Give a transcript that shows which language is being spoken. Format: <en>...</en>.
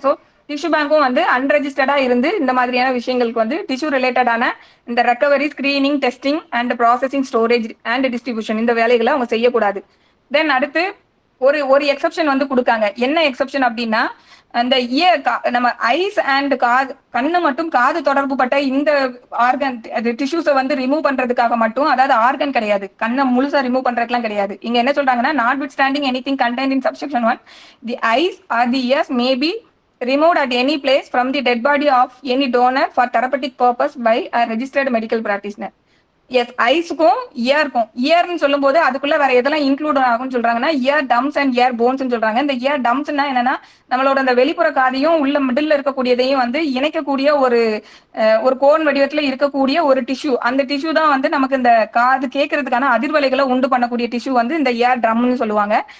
<ta>So tissue பேங்க்கும் வந்து அன்ரெஜிஸ்டர்டா இருந்து இந்த மாதிரியான விஷயங்களுக்கு வந்து டிஷ்யூ ரிலேட்டடான இந்த recovery, screening, testing and processing, storage and distribution இந்த வேலைகளை அவங்க செய்யக்கூடாது. தென் அடுத்து ஒரு ஒரு எக்ஸெப்ஷன் வந்து கொடுக்காங்க. என்ன எக்ஸெப்ஷன் அப்படின்னா, அந்த இயர் நம்ம ஐஸ் அண்ட் காது, கண்ணு மட்டும் காது தொடர்பு பட்ட இந்த ஆர்கன் அது டிஷ்யூஸை வந்து ரிமூவ் பண்றதுக்காக மட்டும், அதாவது ஆர்கன் கிடையாது, கண்ணை முழுசா ரிமூவ் பண்றதுக்குலாம் கிடையாது. இங்க என்ன சொல்றாங்கன்னா,</ta> <en>Notwithstanding anything contained in subsection 1, the eyes or the ears may be removed at any place from the dead body of any donor for therapeutic purpose by a registered medical practitioner.</en> <ta>S, ஐஸுக்கும் இயர்க்கும், இயர்னு சொல்லும் போது அதுக்குள்ள வேற எதெல்லாம் include ஆகும்னு சொல்றாங்கன்னா, year டம்ஸ் and year bones சொல்றாங்க. இந்த year டம்ஸ்னா என்னன்னா, நம்மளோட அந்த வெளிப்புற காதையும் உள்ள மிடில் இருக்கக்கூடியதையும் வந்து இணைக்கக்கூடிய ஒரு கோன் வடிவத்துல இருக்கக்கூடிய ஒரு டிஷ்யூ. அந்த டிஷ்யூ தான் வந்து நமக்கு இந்த காது கேட்கறதுக்கான அதிர்வலைகளை உண்டு பண்ணக்கூடிய டிஷ்யூ வந்து இந்த இயர் ட்ரம்னு சொல்லுவாங்க.</ta>